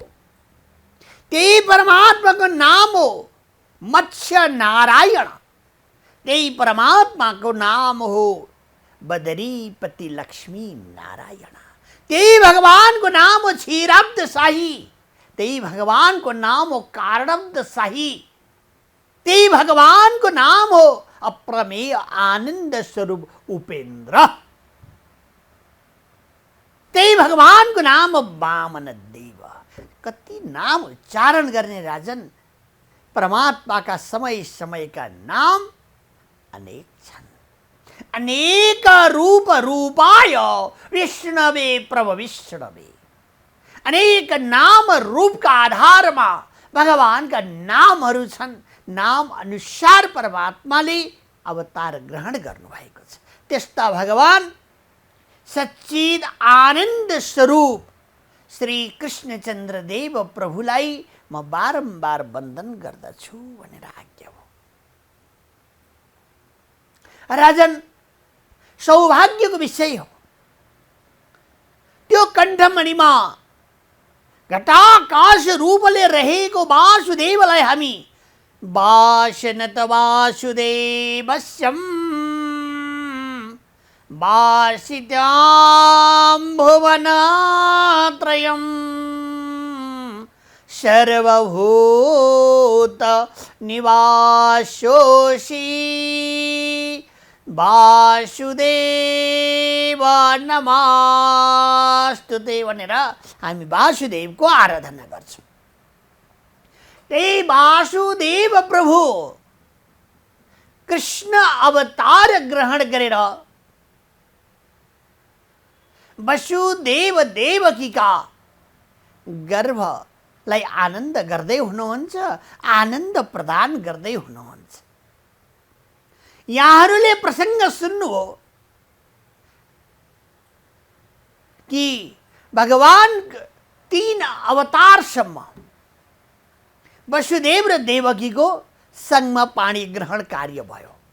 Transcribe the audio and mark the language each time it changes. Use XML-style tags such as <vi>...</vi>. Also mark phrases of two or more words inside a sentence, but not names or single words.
<ne>त्यही परमात्माको नाम हो मत्स्य नारायण, त्यही परमात्माको नाम हो बदरीपति लक्ष्मी नारायण, त्यही भगवानको नाम हो क्षीराब्द शाही, त्यही भगवानको नाम हो कारणब्द शाही, त्यही भगवानको नाम हो अप्रमेय आनन्द स्वरूप उपेन्द्र। त्यही भगवानको नाम हो वामन देव। कति नाम उच्चारण गर्ने राजन। परमात्माका समय समयका नाम अनेक छन्।</ne> <sa>अनेक रूप रूपाय विष्णवे प्रभ विष्णवे।</sa> <ne>अनेक नाम रूपका आधारमा भगवानका नामहरू छन्। नाम अनुसार परमात्माले अवतार ग्रहण गर्नुभएको छ। त्यस्ता भगवान सच्चिद आनन्द स्वरूप श्री कृष्णचन्द्र देव प्रभुलाई म बारम्बार वन्दन गर्दछु भनेर आज्ञा हो। राजन, सौभाग्यको विषय हो। त्यो कण्ठमणिमा घटाकाश रूपले रहेको वासुदेवलाई हामी</ne> <sa>वासनत वासुदेवस्यं वासितां भुवनत्रयं सर्वभूत निवासोऽसि वासुदेव नमस्तुते</sa> <ne>भनेर हामी वासुदेवको आराधना गर्छौँ। त्यही वासुदेव प्रभु कृष्ण अवतार ग्रहण गरेर वसुदेव देवकीका गर्भलाई आनन्द गर्दै हुनुहुन्छ, आनन्द प्रदान गर्दै हुनुहुन्छ। यहाँहरूले प्रसङ्ग सुन्नुभयो कि भगवान 3 अवतारसम्म वसुदेव र देवकीको सङ्गमा पाणी ग्रहण कार्य भयो।</ne>